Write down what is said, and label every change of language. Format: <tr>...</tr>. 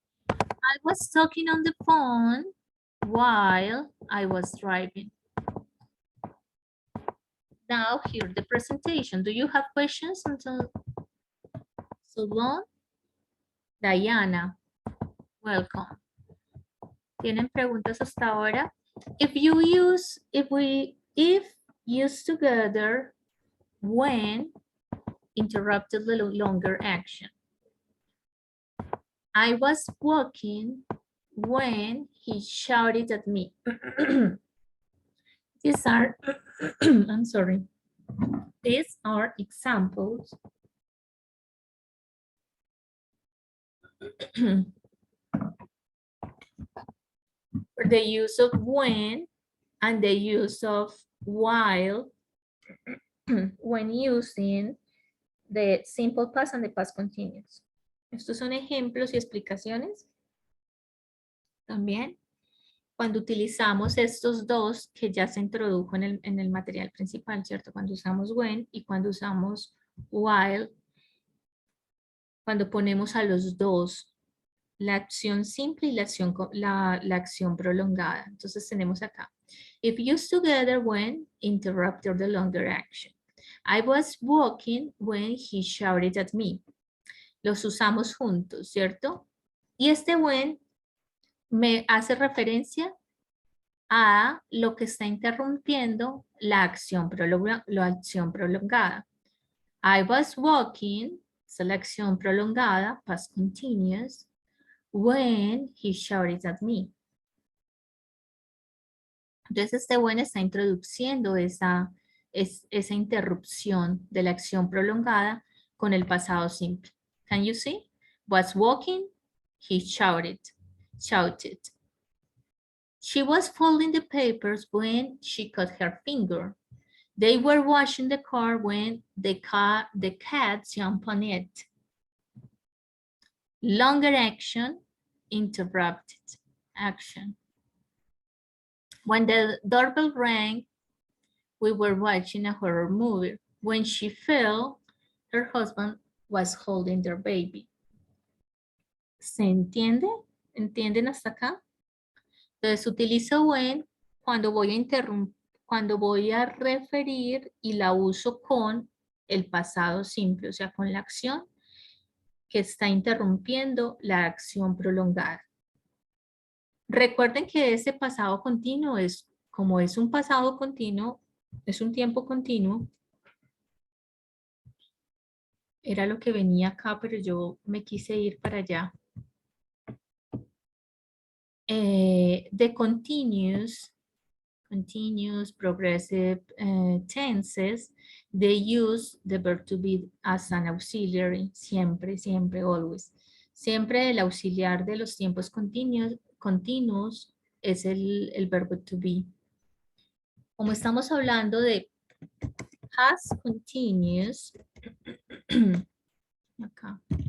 <en>I was talking on the phone while I was driving. Now here the presentation. Do you have questions until so long? Diana, welcome.</en> <es>¿Tienen preguntas hasta ahora?</es> <en>If use together when interrupted the longer action. I was walking when he shouted at me. These are, I'm sorry. These are examples for the use of when and the use of while when using the simple past and the past continuous.</en> <es>Estos son ejemplos y explicaciones también cuando utilizamos estos dos que ya se introdujo en el material principal, ¿cierto? Cuando usamos when y cuando usamos while, cuando ponemos a los dos la acción simple y la acción prolongada. Entonces tenemos acá.</es> <en>If used together when interrupted the longer action. I was walking when he shouted at me.</en> <es>Los usamos juntos, ¿cierto? Y este when me hace referencia a lo que está interrumpiendo la acción prolongada.</es> <en>I was walking,</en> <es>es la acción prolongada,</es> <en>past continuous, when he shouted at me.</en> <es>Entonces este when está introduciendo esa interrupción de la acción prolongada con el pasado simple.</es> <en>Can you see? Was walking, he shouted. She was folding the papers when she cut her finger. They were washing the car when the cat jumped on it. Longer action, interrupted action. When the doorbell rang, we were watching a horror movie. When she fell, her husband was holding their baby.</en> <es>¿Se entiende? ¿Entienden hasta acá? Entonces utilizo when cuando voy a referir y la uso con el pasado simple, o sea, con la acción que está interrumpiendo la acción prolongada. Recuerden que ese pasado continuo como es un pasado continuo, es un tiempo continuo, Era lo que venía acá, pero yo me quise ir para allá.</es> <en>The continuous progressive tenses, they use the verb to be as an auxiliary,</en> <es>siempre, siempre,</es> <en>always.</en> <es>Siempre el auxiliar de los tiempos continuos es el verbo to be. Como estamos hablando de past continuous, acá.</es>